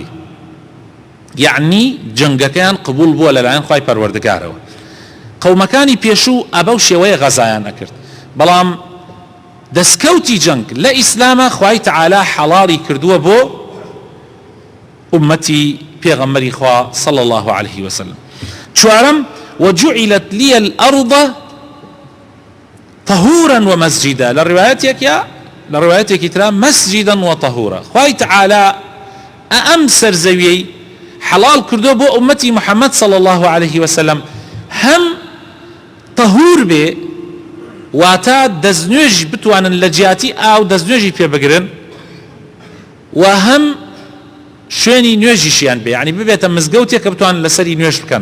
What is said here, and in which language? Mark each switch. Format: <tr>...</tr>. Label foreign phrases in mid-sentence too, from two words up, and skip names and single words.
<ckb>یعنی جەنگەکەیان قبول بووە لەلایەن خوای پەروەردگارەوە. قەومەکانی پێشوو ئەبەو شێوەیە غەزایان نەکرد، بەڵام دەستکەوتی جەنگ لە ئیسلامە خوای تەعالا حەڵاڵی کردووە بۆ ئومەتی پێغەمبەری خوا</ckb> <ar>صلی الله عليه وسلم. چوارەم وجعلت لي الأرض طهورا ومسجدا، لروايتك ترى مسجدا وطهورا.</ar> <ckb>خوای تەعالا ئەم سەرزەویەی حەڵال کردووە بۆ ئومەتی محەممەد</ckb> <ar>صلی الله عليه وسلم،</ar> <ckb>هەم طهور بێ واتە دەستنوێژ بتوانن لە جیاتی ئاو دەستنوێژی پێ بگرن، و هەم شوێنی نوێژیشیان بێ، یعنی ببێتە مزگەوتێک کە بتوانن لەسەری نوێژ بکەن.</ckb>